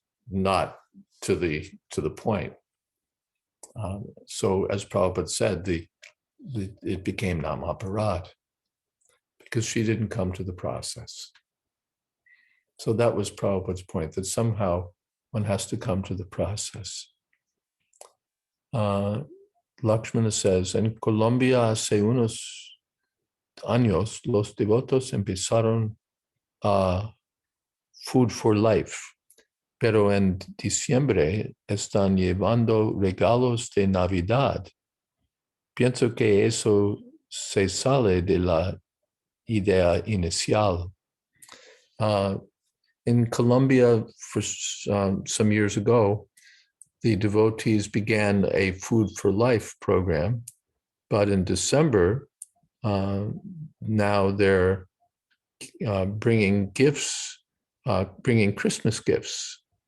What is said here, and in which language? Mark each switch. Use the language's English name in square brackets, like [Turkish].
[English] not to the point. So as Prabhupada said, it became Namaparad because she didn't come to the process. So that was Prabhupada's point, that somehow one has to come to the process. [Spanish] Lakshmana says, en Colombia hace unos años los devotos empezaron a Food for Life, pero en diciembre están llevando regalos de Navidad. Pienso que eso se sale de la idea inicial. [English] In Colombia, for some years ago, the devotees began a Food for Life program, but in December, now they're bringing gifts, bringing Christmas gifts.